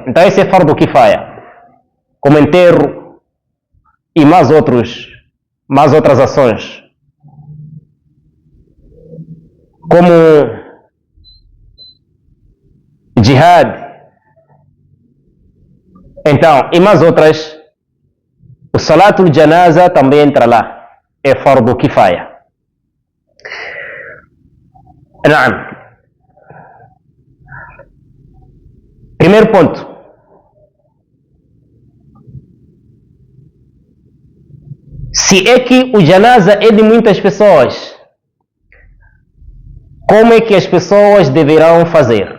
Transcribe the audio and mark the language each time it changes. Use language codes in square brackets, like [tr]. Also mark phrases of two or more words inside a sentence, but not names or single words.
[pt] Então esse é [ar] فرض كفاية, [pt] como enterro e mais outras ações, como jihad. Então, e mais outras. O [ar] صلاة الجنازة [pt] também entra lá, é [ar] فرض كفاية. [pt] Naam. Primeiro ponto. Se é que o Janaza é de muitas pessoas, como é que as pessoas deverão fazer?